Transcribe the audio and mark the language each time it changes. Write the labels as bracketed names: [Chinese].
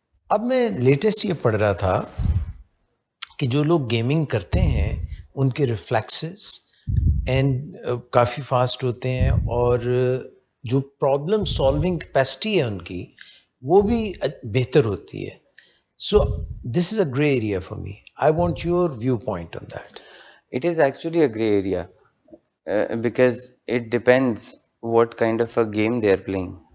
[Urdu] اب میں لیٹسٹ یہ پڑھ رہا تھا کہ جو لوگ گیمنگ کرتے ہیں ان کے ریفلیکسز اینڈ کافی فاسٹ ہوتے ہیں اور جو پرابلم سالونگ کیپیسٹی ہے ان کی وہ بھی بہتر ہوتی ہے. [English] So this is a grey area for me. I want your viewpoint on that. It is actually a gray area because it depends what kind of a game they are playing.